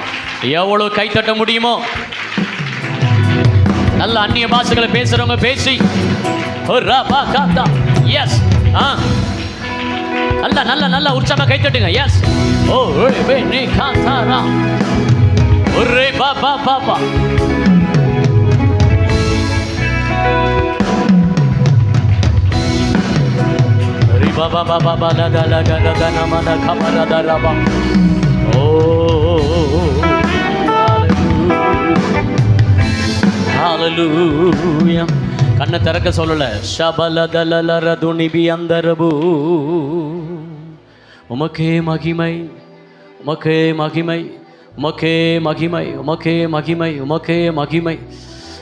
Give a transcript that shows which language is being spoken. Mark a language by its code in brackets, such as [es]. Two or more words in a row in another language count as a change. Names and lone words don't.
[ta] எவ்வளவு கை தட்ட முடியுமோ நல்ல அந்நிய பாஷைகளை பேசுறவங்க பேசி. எஸ், நல்ல நல்ல நல்ல உற்சாகமா கை தட்டுங்க. எஸ். ஓ நீ காத்தாரா ஒரே பாபா பாபா. Baba baba bala gala gala gana mana kamara daraba. [en] Oh, hallelujah. [ta] கண்ணை திறக்க சொல்லல. ஷபல தலல ரதுனிபி அந்தரபு. உமக்கே மகிமை, உமக்கே மகிமை, உமக்கே மகிமை, உமக்கே மகிமை, உமக்கே மகிமை.